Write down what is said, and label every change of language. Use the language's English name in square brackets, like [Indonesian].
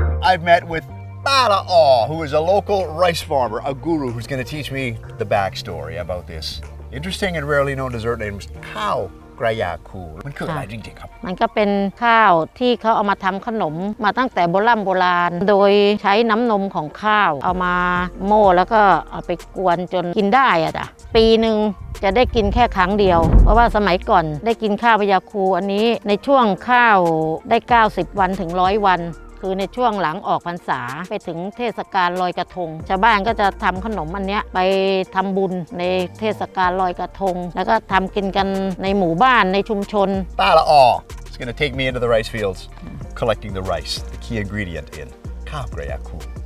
[English] I've met with Pala'aw, who is a local rice farmer, a guru who's going to teach me the backstory about this interesting and rarely known dessert named Khao Kraya Koo. [Thai] มันคืออะไรจริงๆครับ มันก็เป็นข้าวที่เขาเอามาทำขนมมาตั้งแต่โบราณโดยใช้น้ำนมของข้าวเอามาโม่แล้วก็เอาไปกวนจนกินได้อะจ้ะปีหนึ่งจะได้กินแค่ครั้งเดียวเพราะว่าสมัยก่อนได้กินข้าวพยาคูอันนี้ในช่วงข้าวได้90วันถึง100วันคือในช่วงหลังออกพรรษาไปถึงเทศกาลลอยกระทงชาวบ้านก็จะทำขนมอันเนี้ยไปทำบุญในเทศกาลลอยกระทงแล้วก็ทำกินกันในหมู่บ้านในชุมชน [English] Pala'aw is going to take me into the rice fields collecting the rice, the key ingredient in Khao Kraya Koo.